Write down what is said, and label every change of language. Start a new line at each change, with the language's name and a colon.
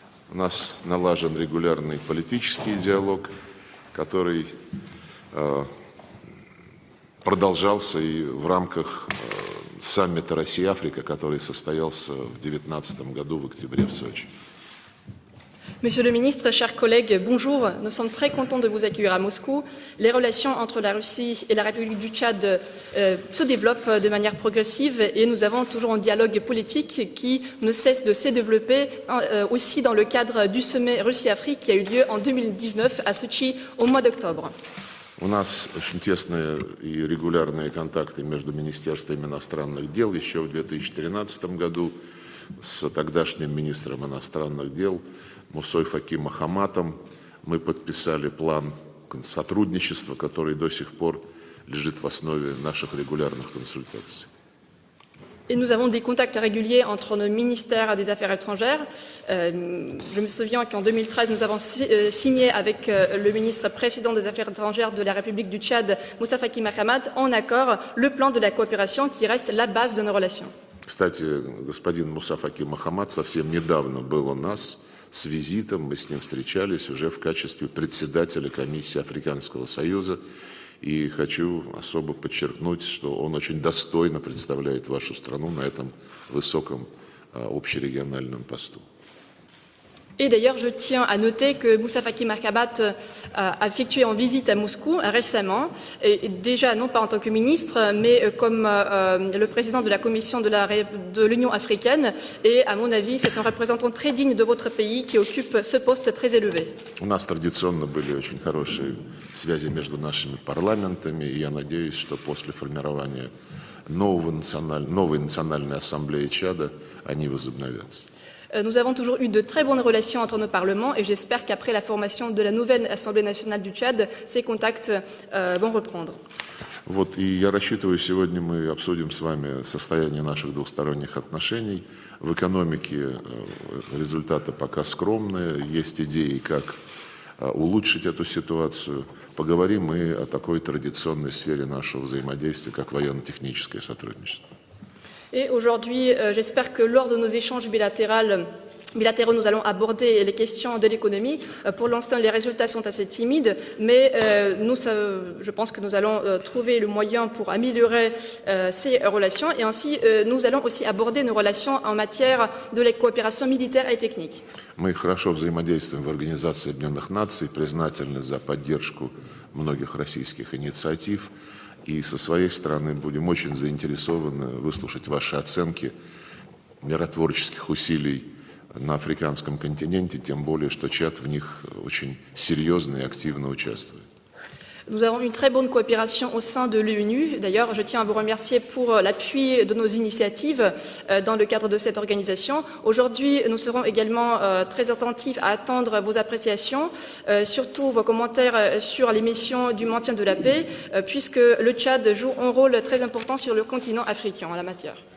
Russian: У нас налажен регулярный политический диалог, который продолжался и в рамках саммита Россия-Африка, который состоялся в 2019 году в октябре в Сочи.
French: Monsieur le ministre, chers collègues, bonjour. Nous sommes très contents de vous accueillir à Moscou. Les relations entre la Russie et la République du Tchad se développent de manière progressive et nous avons toujours un dialogue politique qui ne cesse de se développer aussi dans le cadre du sommet Russie-Afrique qui a eu lieu en 2019 à Sochi au mois d'octobre.
Russian: У нас очень тесные и регулярные контакты между Министерством иностранных дел. Еще в 2013 году с тогдашним министром иностранных дел Мусой Факи Мохаммадом мы подписали план сотрудничества, который до сих пор лежит в основе наших регулярных консультаций.
French: Et nous avons des contacts réguliers entre nos ministères des Affaires étrangères. Je me souviens qu'en 2013, nous avons signé avec le ministre précédent des Affaires étrangères de la République du Tchad, Moussa Faki Mahamat, en accord le plan de la coopération qui reste la base de nos relations.
Russian: Кстати, господин Муса Факи Мохаммад совсем недавно был у нас с визитом, мы с ним встречались уже в качестве председателя комиссии Африканского союза. И хочу особо подчеркнуть, что он очень достойно представляет вашу страну на этом высоком общерегиональном посту.
French: Et d'ailleurs, je tiens à noter que Moussa Faki Mahamat a effectué en visite à Moscou récemment, et déjà non pas en tant que ministre, mais comme le président de la commission de l'Union africaine. Et à mon avis, c'est un représentant très digne de votre pays qui occupe ce poste très élevé.
Russian: У нас традиционно были очень хорошие связи между нашими парламентами, и я надеюсь, что после формирования новой национальной ассамблеи Чада они возобновятся.
French: Nous avons toujours eu de très bonnes relations entre nos parlements et j'espère qu'après la formation de la nouvelle Assemblée nationale du Tchad, ces contacts vont reprendre.
Russian: Вот, и я рассчитываю, сегодня мы обсудим с вами состояние наших двусторонних отношений. В экономике результаты пока скромные, есть идеи, как улучшить эту ситуацию. Поговорим и о такой традиционной сфере нашего взаимодействия, как военно-техническое сотрудничество.
French: Et aujourd'hui, j'espère que lors de nos échanges bilatéraux, nous allons aborder les questions de l'économie. Pour l'instant, les résultats sont assez timides, mais je pense que nous allons trouver le moyen pour améliorer ces relations. Et ainsi, nous allons aussi aborder nos relations en matière de la coopération militaire et technique.
Russian: Мы хорошо взаимодействуем в Организации Объединенных Наций, признательны за поддержку многих российских инициатив. И со своей стороны будем очень заинтересованы выслушать ваши оценки миротворческих усилий на африканском континенте, тем более, что Чад в них очень серьезно и активно участвует.
French: Nous avons une très bonne coopération au sein de l'ONU. D'ailleurs, je tiens à vous remercier pour l'appui de nos initiatives dans le cadre de cette organisation. Aujourd'hui, nous serons également très attentifs à attendre vos appréciations, surtout vos commentaires sur les missions du maintien de la paix, puisque le Tchad joue un rôle très important sur le continent africain en la matière.